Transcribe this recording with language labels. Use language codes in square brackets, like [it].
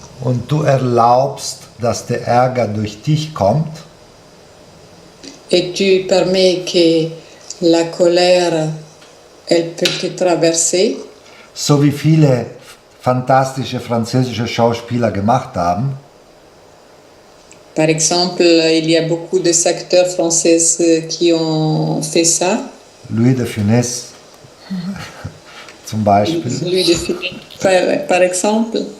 [de] und du erlaubst, dass der Ärger durch dich kommt, [fr] et tu permets que la colère elle peut te traverser, [de] so wie viele fantastische französische Schauspieler gemacht haben, [fr] Par exemple, il y a beaucoup de acteurs français qui ont fait ça. [de] Louis de Funès zum Beispiel. [fr] Louis de Funès, par exemple.